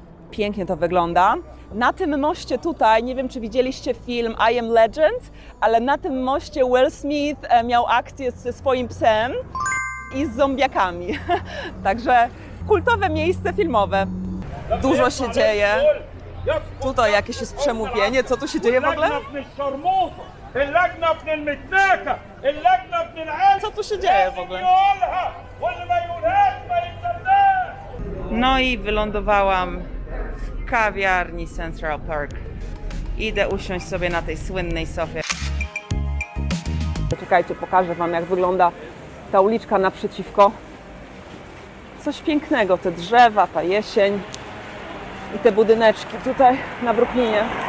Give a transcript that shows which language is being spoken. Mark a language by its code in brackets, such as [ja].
[pl] Pięknie to wygląda. Na tym moście tutaj, nie wiem czy widzieliście film I Am Legend, ale na tym moście Will Smith miał akcję ze swoim psem i z zombiakami. Także kultowe miejsce filmowe. Dużo się dzieje. Tutaj jakieś jest przemówienie. Co tu się dzieje w ogóle? [ar] اللجنة ابن المتناكة، اللجنة ابن العالم. [pl] Co tu się dzieje w ogóle? [ar] يقولها واللي ما يقولهاش ما يتصدقش. [pl] No i wylądowałam w kawiarni Central Park. Idę usiąść sobie na tej słynnej sofie. Czekajcie, pokażę wam, jak wygląda ta uliczka naprzeciwko. Coś pięknego, te drzewa, ta jesień i te budyneczki tutaj na Brooklynie.